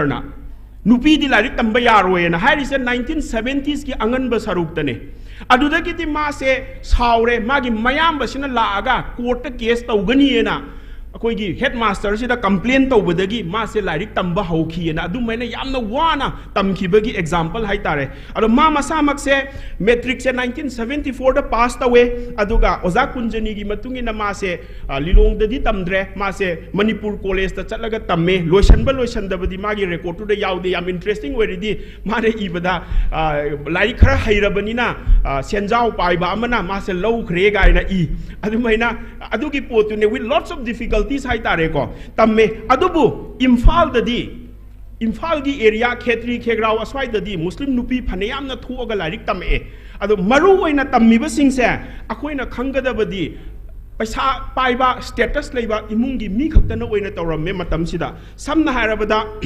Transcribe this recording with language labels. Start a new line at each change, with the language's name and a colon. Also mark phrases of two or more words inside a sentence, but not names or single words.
Manipuri: ना नुपी दी लारिक तंबा यारोयना हाइरिसे 1970s की अंगन बसरुकतने अदुदगी मासे सावरे मागी मयाम बसिना लागा
English: court case
Manipuri: तौगनीना अखोइगी हेडमास्टर सिदा कंप्लेन तौबदगी मासे लारिक तंबा हौखीना अदुमैना यामना वाना तमखिबगी एग्जांपल हाइतारे अदो मा मसामक से मैट्रिक से 1974 दा पास तवे अदुगा ओजा कुंजनी की मतुंगिना मासे लिलोंग ददी तमद्रे मासे मणिपुर कॉलेज ता चलगा तम्मे लोइसनदबदी मागी रेकॉर्ड टू याउदे याम इंटरेस्टिंग वेरिदी मारे इबदा लारिक खरा हैरबनिना सेंजाव पाइबा अमना मासे लौखरे गाइना इ अदुमैना अदुगी पोतुने
English: with lots of difficulties
Manipuri: हाइतारे को तम्मे अदुबु इम्फाल ददी इम्फाल की एरिया खेत्री खेग्राव अस्वाइददी मुस्लिम नुपी फनेयामना थोगा लारिक तमे अदो मरु ओइना तम्मिबसिंगसे अखोइना खंगदबदी पैसा पाइबा स्टेटस लेबा इमुंगी मी खक्तना ओइना तौरमे मतमसिदा समना हारबदा